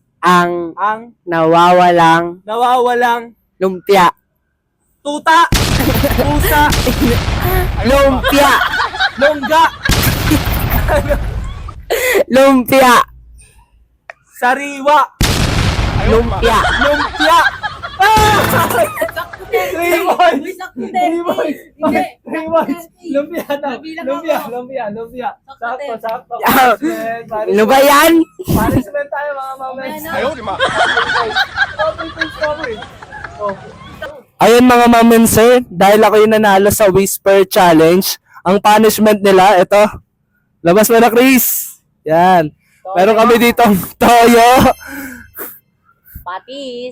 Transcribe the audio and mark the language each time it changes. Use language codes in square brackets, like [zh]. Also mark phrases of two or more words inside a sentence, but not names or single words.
[tl] ang ang nawawalang nawawalang lumpia. tuta, pusa, Lumpia! longga, Lumpia! sariwa, [zh] 哎呦我的妈！ [tl] Lumpia! lumpia. Ah! 3 points. 3 points. 3 points. Lumpia na. Lumpia. Sakto. Ano ba yan? Punishment tayo mga mamens. [zh] 哎呦我的妈！ [tl] Ayun mga mamens sir, dahil ako yung nanalo sa Whisper Challenge, ang punishment nila, ito. Labas mo na Chris. Yan. Meron kami dito toyo, Patis.